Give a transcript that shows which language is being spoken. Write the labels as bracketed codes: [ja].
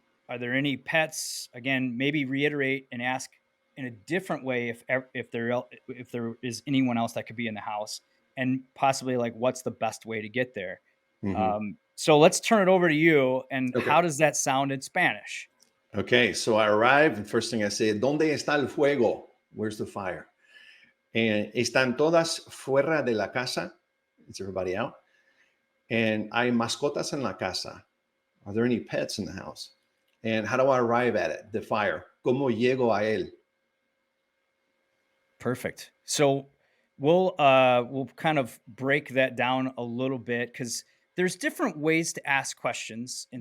[en] Are there any pets? Again, maybe reiterate and ask in a different way if there is anyone else that could be in the house, and possibly like, what's the best way to get there? Mm-hmm. So let's turn it over to you. And how does that sound in Spanish? Okay, so I arrived, and first thing I say, [es] ¿Dónde está el fuego? [en] Where's the fire? [es] And están todas fuera de la casa. [en] Is everybody out? [es] And hay mascotas en la casa. [en] Are there any pets in the house? And how do I arrive at it? The fire. [es] ¿Cómo llego a él? [en] Perfect. So we'll kind of break that down a little bit because there's different ways to ask questions in